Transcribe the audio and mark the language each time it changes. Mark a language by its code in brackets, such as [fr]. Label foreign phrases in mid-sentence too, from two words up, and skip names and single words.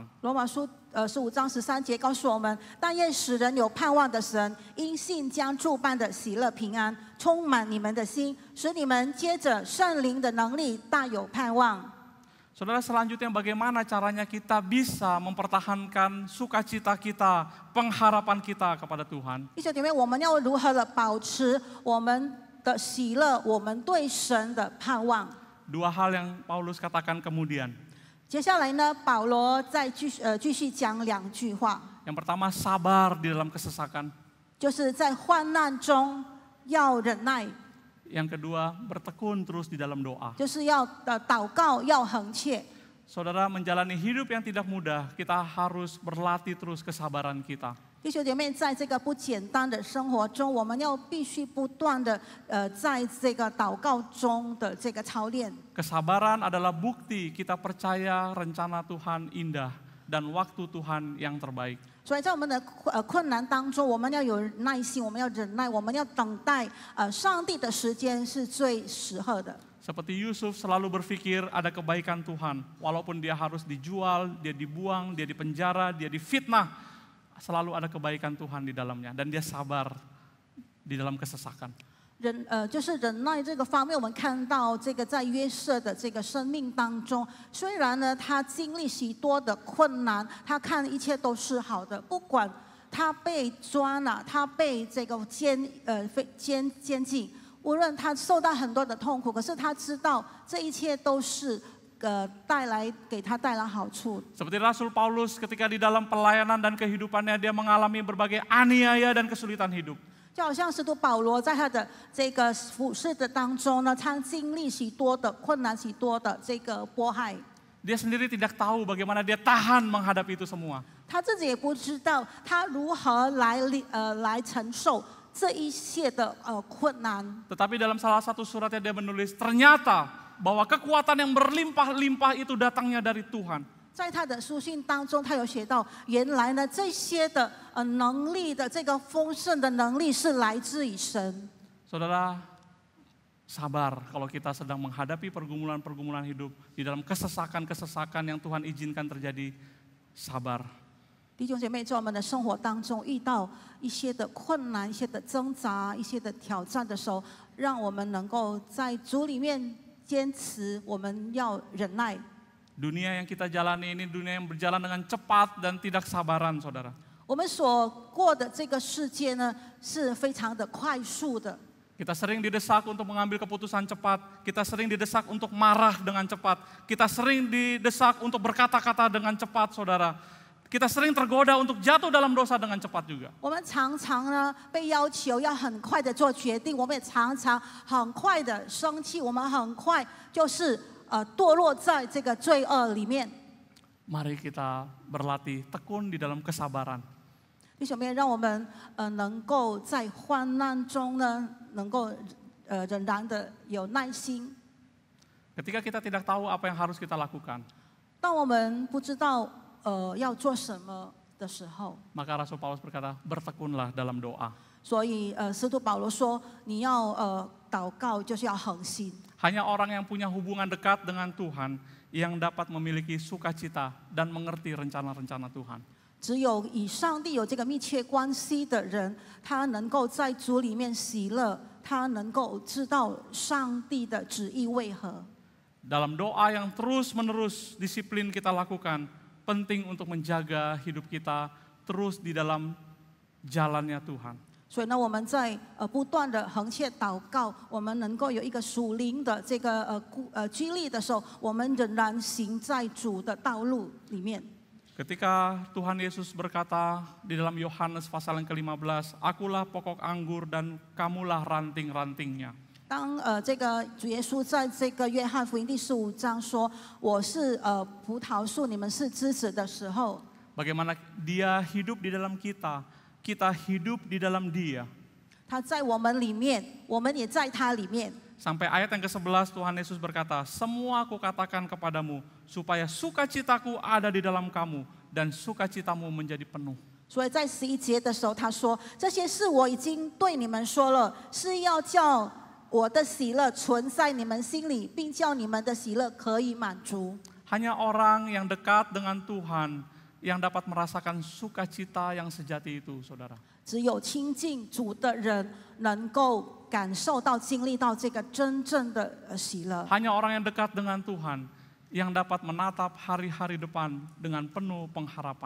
[zh] 罗马书15章13节告诉我们：但愿使人有盼望的神，因信将诸般的喜乐平安充满你们的心，使你们接着圣灵的能力大有盼望。 [id] Saudara, selanjutnya bagaimana caranya kita bisa mempertahankan sukacita kita, pengharapan kita kepada Tuhan? [zh] 弟兄姐妹，我们要如何的保持我们的喜乐，我们对神的盼望？ [id] Dua hal yang Paulus katakan kemudian. [zh] 接下来呢，保罗再继续讲2句话， [id] Yang pertama, sabar di dalam kesesakan. [zh] 就是在患难中要忍耐， [id] Yang kedua, bertekun terus di dalam doa. [zh] 就是要祷告，要恒切。 [id] Saudara, menjalani hidup yang tidak mudah, kita harus berlatih terus kesabaran kita. [zh] 弟兄姐妹，在这个不简单的生活中，我们要必须不断的在这个祷告中的这个操练。 [id] Kesabaran adalah bukti kita percaya rencana Tuhan indah dan waktu Tuhan yang terbaik. [zh] 所以在我们的困难当中，我们要有耐心，我们要忍耐，我们要等待上帝的时间是最适合的。 [id] Seperti Yusuf selalu berpikir ada kebaikan Tuhan. Walaupun dia harus dijual, dia dibuang, dia dipenjara, dia difitnah. Selalu ada kebaikan Tuhan di dalamnya. Dan dia sabar di dalam kesesakan. [zh] 就是忍耐这个方面，我们看到这个在约瑟的这个生命当中，虽然呢他经历许多的困难，他看一切都是好的，不管他被抓了，他被这个监禁，无论他受到很多的痛苦，可是他知道这一切都是给他带来好处。 [id] Seperti Rasul Paulus ketika di dalam pelayanan dan kehidupannya dia mengalami berbagai aniaya dan kesulitan hidup. [zh] 就好像使徒保罗在他的这个服事的当中呢，他经历许多的困难，许多的这个迫害。 [id] Dia sendiri tidak tahu bagaimana dia tahan menghadapi itu semua. [zh] 他自己也不知道他如何来承受这一切的困难。 [id] Tetapi dalam salah satu suratnya dia menulis, ternyata bahwa kekuatan yang berlimpah-limpah itu datangnya dari Tuhan. [zh] 在他的书信当中，他有写到，原来呢这些的能力的这个丰盛的能力是来自于神。 [id] Saudara, sabar kalau kita sedang menghadapi pergumulan-pergumulan hidup, di dalam kesesakan-kesesakan yang Tuhan izinkan terjadi, sabar. [zh] 弟兄姐妹，在我们的生活当中遇到一些的困难、一些的挣扎、一些的挑战的时候，让我们能够在主里面坚持，我们要忍耐。 [id] Dunia yang kita jalani ini dunia yang berjalan dengan cepat dan tidak sabaran, saudara. [zh] 我们所过的这个世界呢，是非常的快速的。 [id] Kita sering didesak untuk mengambil keputusan cepat, kita sering didesak untuk marah dengan cepat, kita sering didesak untuk berkata-kata dengan cepat, saudara. Kita sering tergoda untuk jatuh dalam dosa dengan cepat juga. [zh] 我们常常呢被要求要很快的做决定，我们也常常很快的生气，我们很快就是堕落在这个罪恶里面。 [id] Mari kita berlatih tekun di dalam kesabaran. [zh] 弟兄妹，让我们能够在患难中呢，能够仍然的有耐心。 [id] Ketika kita tidak tahu apa yang harus kita lakukan, [zh] 当我们不知道要做什么的时候， [id] maka Rasul Paulus berkata, bertekunlah dalam doa. [zh] 所以使徒保罗说，你要祷告就是要恒心。 [id] Hanya orang yang punya hubungan dekat dengan Tuhan yang dapat memiliki sukacita dan mengerti rencana-rencana Tuhan. [zh] 只有与上帝有这个密切关系的人，他能够在主里面喜乐，他能够知道上帝的旨意为何。 [id] Dalam doa yang terus-menerus disiplin kita lakukan, penting untuk menjaga hidup kita terus di dalam jalannya Tuhan. [zh] 所以呢，我们在不断的恒切祷告，我们能够有一个属灵的这个激励的时候，我们仍然行在主的道路里面。 [id] Ketika Tuhan Yesus berkata di dalam Yohanes pasal yang ke-15, akulah pokok anggur dan kamulah ranting-rantingnya. [zh] 当这个主耶稣在这个约翰福音第15章说：“我是葡萄树，你们是枝子”的时候， [id] Bagaimana Dia hidup di dalam kita, kita hidup di dalam Dia. [zh] 他在我们里面，我们也在他里面。 [id] Sampai ayat yang ke-11 Tuhan Yesus berkata, semua aku katakan kepadamu supaya sukacitaku ada di dalam kamu dan sukacitamu menjadi penuh. [zh] 所以在11节的时候，他说：“这些事我已经对你们说了，是要叫我的喜乐存在你们心里，并叫你们的喜乐可以满足。” [id] Hanya orang yang dekat dengan Tuhan yang dapat merasakan sukacita yang sejati itu, saudara. [zh] 只有亲近主的人，能够感受到、经历到这个真正的喜乐。 [id] Hanya orang yang dekat dengan Tuhan yang dapat menatap hari-hari depan dengan penuh pengharapan.